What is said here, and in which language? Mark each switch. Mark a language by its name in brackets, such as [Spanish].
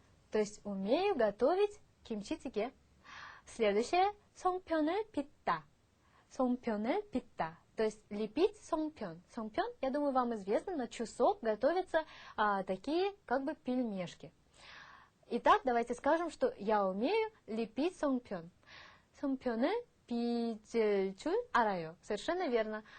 [Russian] То есть умею готовить кимчи-찌개. [Korean] Следующее 송편을 빚다. 송편을 빚다. [Russian] То есть лепить 송편. 송편, я думаю, вам известно, на чусок готовятся такие как бы пельмешки. Итак, давайте скажем, что я умею лепить 송편. [Korean] 송편을 빚을 줄 알아요. [Russian] Совершенно верно.